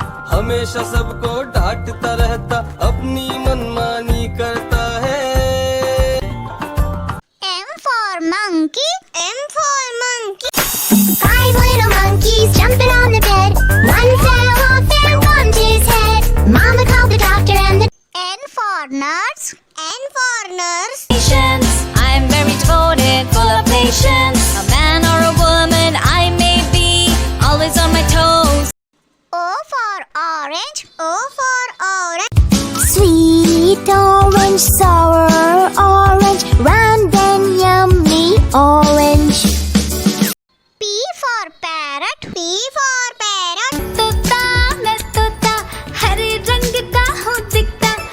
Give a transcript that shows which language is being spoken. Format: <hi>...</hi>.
<hi>हमेशा सबको डांटता रहता, अपनी मनमानी करता है.</hi> <en>M for monkey, M for monkey. 5 little monkeys jumping on the bed. One fell off and bumped his head. Mama called the doctor and the N for nurse, N for nurse. Patience, I'm very devoted, full of patience. A man or a woman, I may be always on my toes. O for orange, O for orange. sweet orange, sour orange, round and yummy orange. P for parrot, P for parrot.</en> <hi>तोता मैं तोता, हरे रंग का हूँ दिखता.</hi>